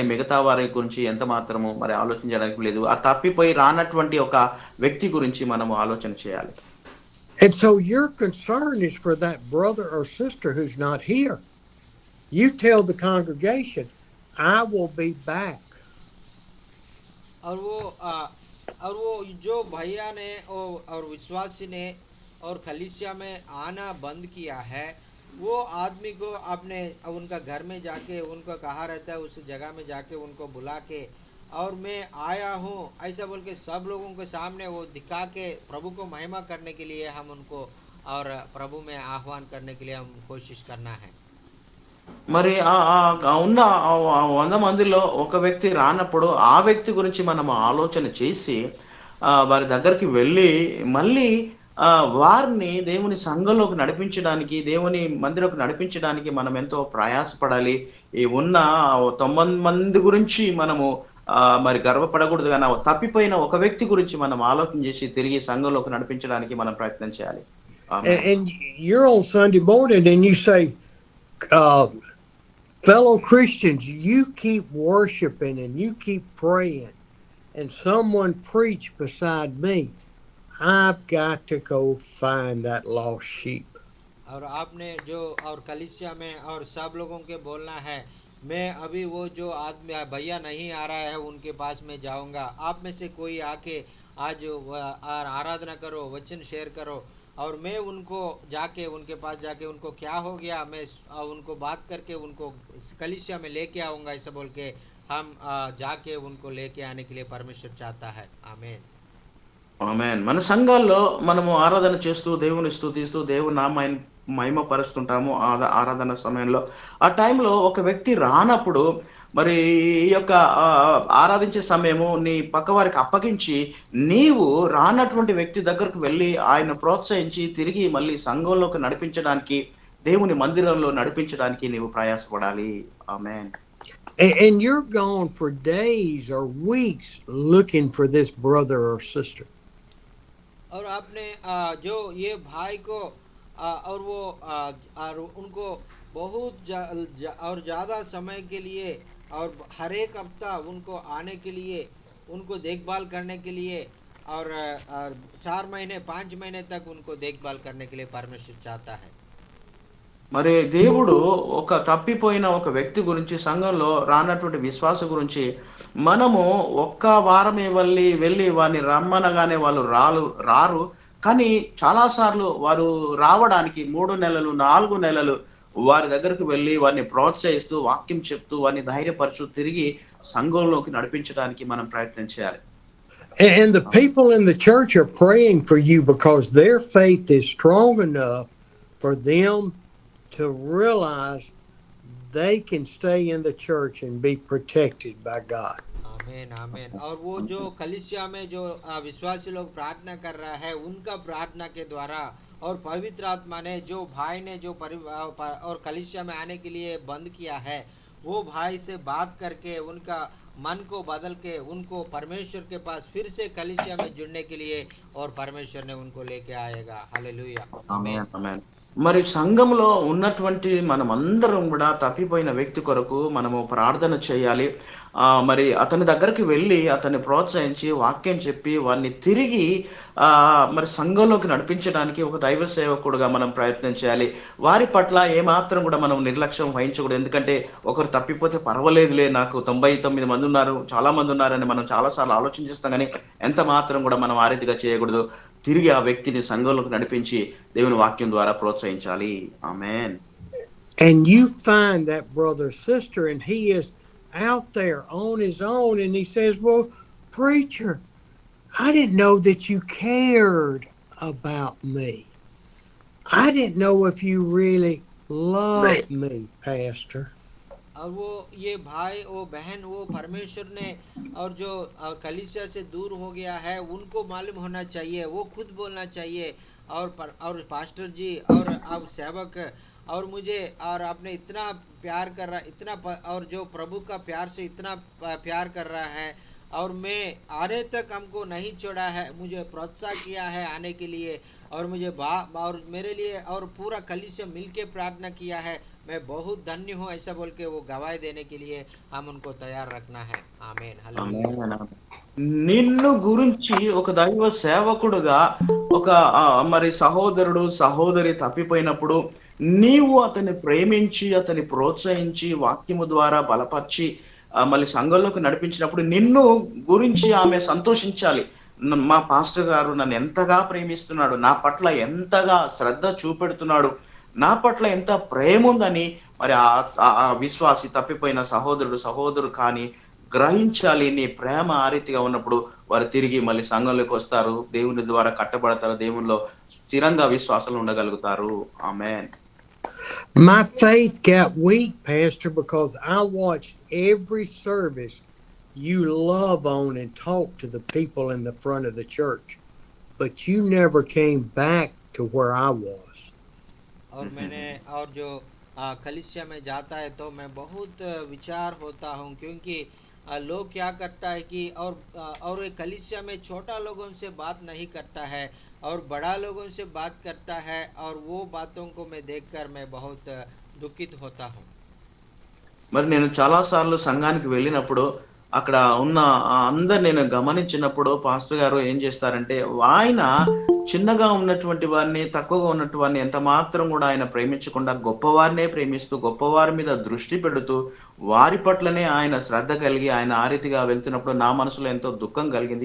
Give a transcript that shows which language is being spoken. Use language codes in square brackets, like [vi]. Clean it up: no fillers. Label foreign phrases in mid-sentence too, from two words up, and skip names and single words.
[te] మిగతా వారి గురించి ఎంత మాత్రము మరి ఆలోచించడానికి లేదు. ఆ తప్పిపోయి రానటువంటి ఒక వ్యక్తి గురించి మనము ఆలోచన చేయాలి. [en] And so your concern is for that brother or sister who's not here. You tell the congregation, I will be back. [hi] और वो जो भैया ने और विश्वासी ने और कलीसिया में आना बंद किया है वो आदमी को आपने उनका घर में जाके उनको कहा रहता है उस जगह में जाके उनको बुला के और मैं आया हूँ ऐसा बोल के सब लोगों के सामने वो दिखा के प्रभु को महिमा करने के लिए हम उनको और प्रभु में आह्वान करने के लिए हम कोशिश करना है [te] మరి ఉన్న 100 మందిలో ఒక వ్యక్తి రానప్పుడు ఆ వ్యక్తి గురించి మనం ఆలోచన చేసి వారి దగ్గరికి వెళ్ళి మళ్ళీ వారిని దేవుని సంఘంలోకి నడిపించడానికి దేవుని మందిరంలోకి నడిపించడానికి మనం ఎంతో ప్రయాసపడాలి. ఈ ఉన్న 90 మంది గురించి మనము మరి గర్వపడకూడదు కానీ తప్పిపోయిన ఒక వ్యక్తి గురించి మనం ఆలోచన చేసి తిరిగి సంఘంలోకి నడిపించడానికి మనం ప్రయత్నం చేయాలి. [en] And you're on Sunday morning and you say, fellow Christians, you keep worshiping and you keep praying and someone preach beside me. I've got to go find that lost sheep. [hi] और आपने जो और कलीसिया में और सब लोगों के बोलना है, मैं अभी वो जो आदमी भैया नहीं आ रहा है उनके पास में जाऊंगा, आप में से कोई आके आज आराधना करो, वचन शेयर करो, और मैं उनको जाके उनके पास जाके उनको क्या हो गया मैं उनको बात करके उनको इस कलीसिया में लेके आऊंगा, ऐसा बोल के हम जाके उनको लेके आने के लिए परमेश्वर चाहता है। आमीन। [te] ఆమేన్. మన సంఘాల్లో మనము ఆరాధన చేస్తూ, దేవుని స్తుతిస్తూ, దేవుని నామాన్ని మహిమపరుస్తుంటాము ఆరాధన సమయంలో. ఆ టైంలో ఒక వ్యక్తి రానప్పుడు మరి ఈ యొక్క ఆరాధించే సమయము నీ పక్కవారికి అప్పగించి, నీవు రానటువంటి వ్యక్తి దగ్గరకు వెళ్లి ఆయన ప్రోత్సహించి, తిరిగి మళ్ళీ సంఘంలోకి నడిపించడానికి, దేవుని మందిరంలో నడిపించడానికి నీవు ప్రయాసపడాలి. ఆమేన్. [en] And you're gone for days or weeks looking for this brother or sister. [hi] और आपने जो ये भाई को और वो और उनको बहुत और ज़्यादा समय के लिए और हर एक हफ्ता उनको आने के लिए, उनको देखभाल करने के लिए, और 4 महीने 5 महीने तक उनको देखभाल करने के लिए परमेश्वर चाहता है। [te] మరి దేవుడు ఒక తప్పిపోయిన ఒక వ్యక్తి గురించి, సంఘంలో రానటువంటి విశ్వాస గురించి మనము ఒక్క వారమే వెళ్లి వారిని రమ్మనగానే వాళ్ళు రారు. కానీ చాలా సార్లు వారు రావడానికి 3 నెలలు, 4 నెలలు వారి దగ్గరికి వెళ్లి వారిని ప్రోత్సహిస్తూ, వాక్యం చెప్తూ, వారిని ధైర్యపరుచు తిరిగి సంఘంలోకి నడిపించడానికి మనం ప్రయత్నం చేయాలి. [en] And the people in the church are praying for you because their faith is strong enough for them to realize they can stay in the church and be protected by God. [hi] आमीन आमीन। और वो जो कलीसिया में जो विश्वासी लोग प्रार्थना कर रहा है, उनका प्रार्थना के द्वारा और पवित्र आत्मा ने जो भाई ने जो और कलीसिया में आने के लिए बंद किया है, वो भाई से बात करके उनका मन को बदल के उनको परमेश्वर के पास फिर से कलीसिया में जुड़ने के लिए, और परमेश्वर ने उनको लेके आएगा। हालेलुया। आमीन। [te] ఆమేన్. మరి సంఘంలో ఉన్నటువంటి మనమందరం కూడా తప్పిపోయిన వ్యక్తి కొరకు మనము ప్రార్థన చేయాలి. మరి అతని దగ్గరికి వెళ్లి అతన్ని ప్రోత్సహించి వాక్యం చెప్పి వారిని తిరిగి మరి సంఘంలోకి నడిపించడానికి ఒక దైవ సేవకుడుగా మనం ప్రయత్నం చేయాలి. వారి పట్ల ఏమాత్రం కూడా మనం నిర్లక్ష్యం వహించకూడదు. ఎందుకంటే ఒకరు తప్పిపోతే పర్వాలేదులే, నాకు 99 మంది ఉన్నారు, చాలా మంది ఉన్నారని మనం చాలా సార్లు ఆలోచించేస్తాం. కానీ ఎంత మాత్రం కూడా మనం ఆ రీతిగా చేయకూడదు. తిరిగి ఆ వ్యక్తిని సంఘంలోకి నడిపించి దేవుని వాక్యం ద్వారా ప్రోత్సహించాలి. ఆమేన్. [en] And you find that brother or sister and he is out there on his own and he says, well, preacher, I didn't know that you cared about me. I didn't know if you really loved me, pastor. [hi] और वो ये भाई वो बहन वो परमेश्वर ने और जो कलीसिया से दूर हो गया है, उनको मालूम होना चाहिए, वो खुद बोलना चाहिए, और पास्टर जी और आप सेवक और मुझे और आपने इतना प्यार कर रहा, इतना और जो प्रभु का प्यार से इतना प्यार कर रहा है, और मैं आने तक हमको नहीं छोड़ा है, मुझे प्रोत्साहन किया है आने के लिए, और मुझे और मेरे लिए और पूरा कलीसिया मिलके प्रार्थना किया है, मैं बहुत धन्य हूँ, ऐसा बोल के वो गवाही देने के लिए हम उनको तैयार रखना है। आमीन। हालेलुया। [te] ఆమేన్. నిన్ను గురించి ఒక దైవ సేవకుడుగా ఒక మరి సహోదరుడు సహోదరి తప్పిపోయినప్పుడు నీవు అతన్ని ప్రేమించి అతన్ని ప్రోత్సహించి వాక్యము ద్వారా బలపరిచి మళ్ళీ సంఘంలోకి నడిపించినప్పుడు నిన్ను గురించి ఆమె సంతోషించాలి. మా పాస్టర్ గారు నన్ను ఎంతగా ప్రేమిస్తున్నాడు, నా పట్ల ఎంతగా శ్రద్ధ చూపెడుతున్నాడు, నా పట్ల ఎంత ప్రేమ ఉందని మరి ఆ విశ్వాసి తప్పిపోయిన సహోదరుడు కానీ గ్రహించాలి. నీ ప్రేమ ఆ రీతిగా ఉన్నప్పుడు వారు తిరిగి మళ్ళీ సంఘంలోకి వస్తారు, దేవుని ద్వారా కట్టబడతారు, దేవునిలో స్థిరంగా విశ్వాసాలు ఉండగలుగుతారు. ఆమేన్. [en] My faith got weak, pastor, because I watched every service you love on and talk to the people in the front of the church, but you never came back to where I was. [hi] और मैंने और जो कलीसिया में जाता है तो मैं बहुत विचार होता हूँ, क्योंकि लोग क्या करता है कि और एक कलीसिया में छोटा लोगों से बात नहीं करता है और बड़ा लोगों से बात करता है, और वो बातों को मैं देखकर मैं बहुत दुखित होता हूँ। [te] మరి నేను చాలా సార్లు సంఘానికి వెళ్ళినప్పుడు అక్కడ ఉన్న అందరు నేను గమనించినప్పుడు పాస్టర్ గారు ఏం చేస్తారంటే, ఆయన చిన్నగా ఉన్నటువంటి వారిని, తక్కువగా ఉన్నటు వారిని ఎంత మాత్రం గూడా ఆయన ప్రేమించకుండా గొప్పవారినే ప్రేమిస్తూ, గొప్పవారి మీద దృష్టి పెడుతూ, వారి పట్లనే ఆయన శ్రద్ధ కలిగి, ఆయన ఆ రీతిగా వెళ్తున్నప్పుడు నా మనసులో ఎంతో దుఃఖం కలిగింది.